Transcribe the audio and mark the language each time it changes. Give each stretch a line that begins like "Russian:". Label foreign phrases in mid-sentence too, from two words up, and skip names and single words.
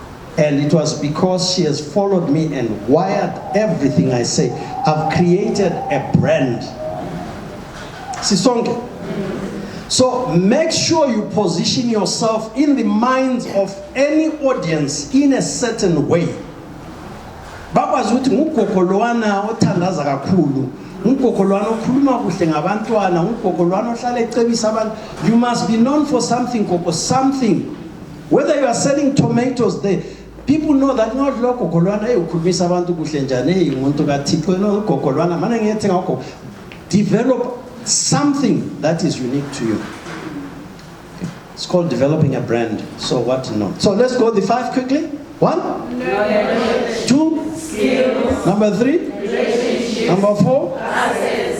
English: And it was because she has followed me and wired everything I say. I've created a brand. Sisonke. So make sure you position yourself in the minds of any audience in a certain way.
Zulu: Bakwazi ukuthi ngugogo lwana othandaza kakhulu, ngugogo lwana okhuluma kuhle ngabantwana, ngugogo lwana ohlala ecebisa abantu.
English: You must be known for something, gogo, something. Whether you are selling tomatoes there, people know that not
Zulu: gogo lwana ukhulumisa abantu kuhle njani, hey umuntu kaThixo no gogo lwana mana ngiyethenga gogo.
English: Develop something that is unique to you. It's called developing a brand. So what to know? So let's go the 5 quickly. 1, 2, skills. Number 3, number 4, access.